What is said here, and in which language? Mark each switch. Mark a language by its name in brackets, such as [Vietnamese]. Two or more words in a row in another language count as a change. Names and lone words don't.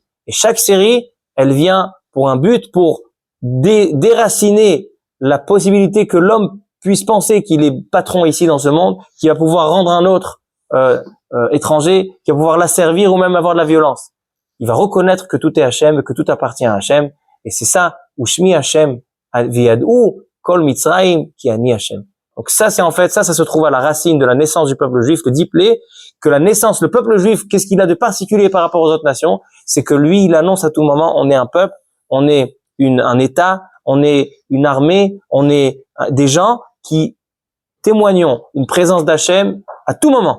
[French] Et chaque série, elle vient pour un but, pour déraciner la possibilité que l'homme puisse penser qu'il est patron ici dans ce monde, qu'il va pouvoir rendre un autre étranger, qu'il va pouvoir l'asservir ou même avoir de la violence. Il va reconnaître que tout est Hachem, que tout appartient à Hachem. Et c'est ça, [Hebrew] ושמי השם וידעו כל מצרים כי אני השם. [French] Donc ça, c'est en fait, ça se trouve à la racine de la naissance du peuple juif, le 10 plaies, que la naissance, le peuple juif, qu'est-ce qu'il a de particulier par rapport aux autres nations? C'est que lui, il annonce à tout moment, on est un peuple, on est un État, on est une armée, on est des gens qui témoignons une présence d'Hachem à tout moment.